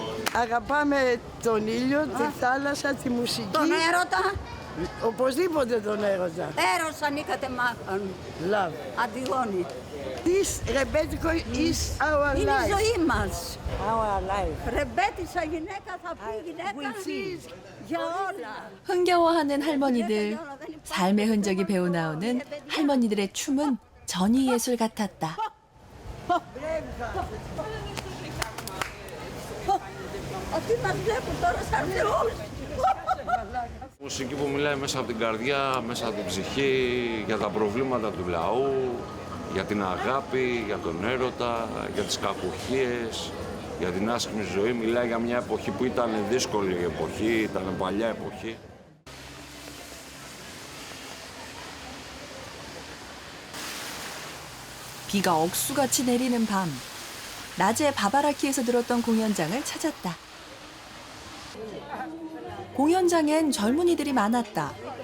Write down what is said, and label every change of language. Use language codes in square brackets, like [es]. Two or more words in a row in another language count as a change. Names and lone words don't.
[el] Αγαπάμε τον ήλιο, τη θάλασσα, τη μουσική. Τον έρωτα, Οπωσδήποτε τον έρωτα. έρος ανήκατε μάχαν. [en] Love. [el] Αντιγόνη. [en] This ρεμπέτικο is our [el] Είναι η [en] life. [el] ζωή μας. [en] Our life. [el] Ρεμπέτησα γυναίκα θα πει γυναίκα για όλα. [ko] 흥겨워하는 할머니들, 삶의 흔적이 배어 나오는 할머니들의 춤은 전위 예술 같았다. [el] Αυτοί μας βλέπουν τώρα σαν θεούς. Μουσική που μιλάει μέσα από την καρδιά, μέσα από την ψυχή, για τα προβλήματα του λαού, για την αγάπη, για τον έρωτα, για τις κακουχίες, για την άσχημη ζωή. Μιλάει για μια εποχή που ήταν δύσκολη η εποχή, ήταν παλιά εποχή. [ko] 비가 억수같이 내리는 밤, 낮에 바바라키에서 들었던 공연장을 찾았다. 공연장엔 젊은이들이 많았다.